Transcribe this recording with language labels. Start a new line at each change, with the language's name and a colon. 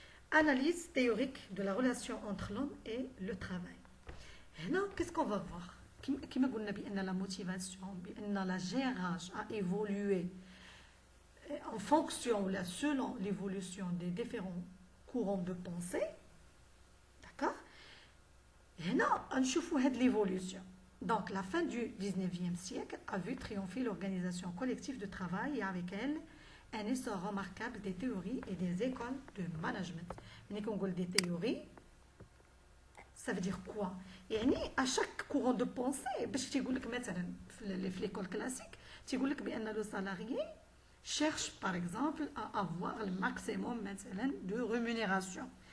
French: Analyse théorique de la relation entre l'homme et le travail.
Arabic: هنا
French: qu'est-ce qu'on va voir؟
Arabic: كما قلنا بأن
French: la motivation،
Arabic: بأن
French: la GRH a évolué en fonction ou selon l'évolution des différents courants de pensée. D'accord?
Arabic: هنا نشوفوا هاد l'évolution.
French: Donc la fin du 19e siècle a vu triompher l'organisation collective de travail et avec elle un essor remarquable des théories et des écoles de management.
Arabic: ملي كنقول
French: des théories, ça veut dire quoi؟
Arabic: يعني
French: à chaque courant de pensée
Arabic: باش تيقول لك مثلا في
French: l'école classique
Arabic: تيقول لك بأن
French: le salarié cherche par exemple à avoir le maximum
Arabic: مثلا
French: de rémunération.